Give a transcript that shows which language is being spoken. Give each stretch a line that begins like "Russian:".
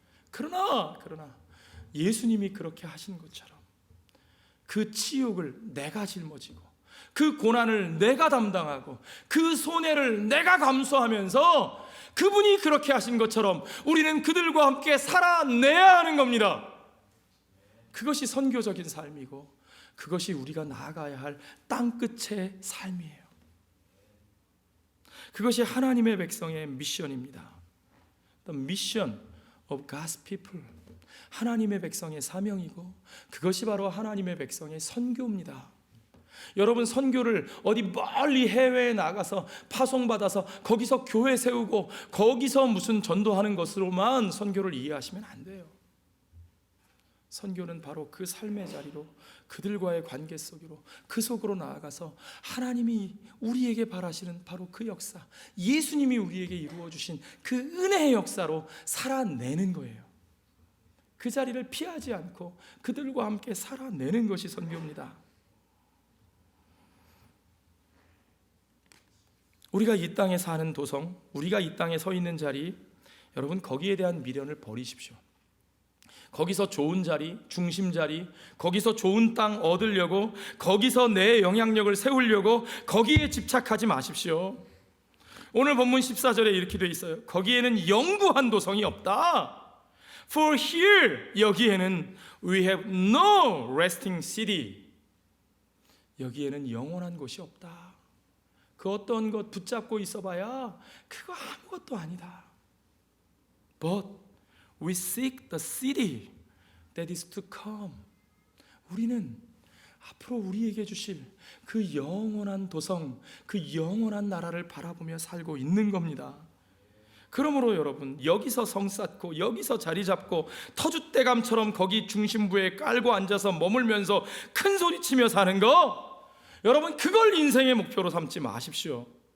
Korean: 그러나 예수님이 그렇게 하신 것처럼 그 치욕을 내가 짊어지고 그 고난을 내가 담당하고 그 손해를 내가 감수하면서 그분이 그렇게 하신 것처럼 우리는 그들과 함께 살아내야 하는 겁니다. 그것이 선교적인 삶이고 그것이 우리가 나아가야 할 땅끝의 삶이에요. 그것이 하나님의 백성의 미션입니다.
English: The mission of God's people.
Korean: 하나님의 백성의 사명이고 그것이 바로 하나님의 백성의 선교입니다. 여러분, 선교를 어디 멀리 해외에 나가서 파송받아서 거기서 교회 세우고 거기서 무슨 전도하는 것으로만 선교를 이해하시면 안 돼요. 선교는 바로 그 삶의 자리로, 그들과의 관계 속으로, 그 속으로 나아가서 하나님이 우리에게 바라시는 바로 그 역사, 예수님이 우리에게 이루어 주신 그 은혜의 역사로 살아내는 거예요. 그 자리를 피하지 않고 그들과 함께 살아내는 것이 선교입니다. 우리가 이 땅에 사는 도성, 우리가 이 땅에 서 있는 자리, 여러분 거기에 대한 미련을 버리십시오. 거기서 좋은 자리, 중심 자리, 거기서 좋은 땅 얻으려고, 거기서 내 영향력을 세우려고 거기에 집착하지 마십시오. 오늘 본문 14절에 이렇게 돼 있어요. 거기에는 영구한 도성이 없다.
English: For here,
Korean: 여기에는
English: we have no resting city.
Korean: 여기에는 영원한 곳이 없다. 그 어떤 것 붙잡고 있어봐야 그거 아무것도 아니다.
English: But we seek the city that is to come.
Korean: 우리는 앞으로 우리에게 주실 그 영원한 도성, 그 영원한 나라를 바라보며 살고 있는 겁니다. 그러므로 여러분, 여기서 성 쌓고 여기서 자리 잡고 터줏대감처럼 거기 중심부에 깔고 앉아서 머물면서 큰 소리치며 사는 거, 여러분 그걸 인생의 목표로 삼지 마십시오.